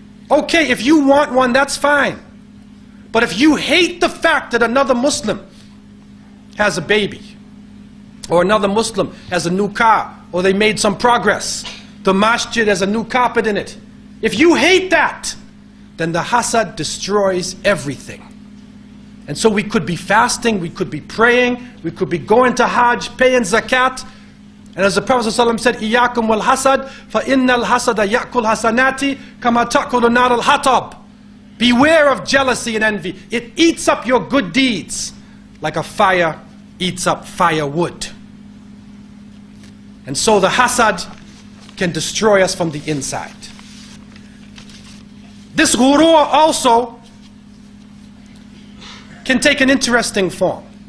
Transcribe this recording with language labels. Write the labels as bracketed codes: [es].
[en] Okay, if you want one, that's fine. But if you hate the fact that another Muslim has a baby, or another Muslim has a new car, or they made some progress, the masjid has a new carpet in it, if you hate that, then the hasad destroys everything. And so we could be fasting, we could be praying, we could be going to Hajj, paying zakat. And as the Prophet ﷺ said, [ar] إِيَّاكُمْ وَالْحَسَدْ فَإِنَّ الْحَسَدَ يَأْكُلْ حَسَنَاتِ كَمَا تَأْكُلُ النَّارُ الْحَطَبِ. [en] Beware of jealousy and envy. It eats up your good deeds like a fire eats up firewood. And so the hasad can destroy us from the inside. This ghurur also can take an interesting form.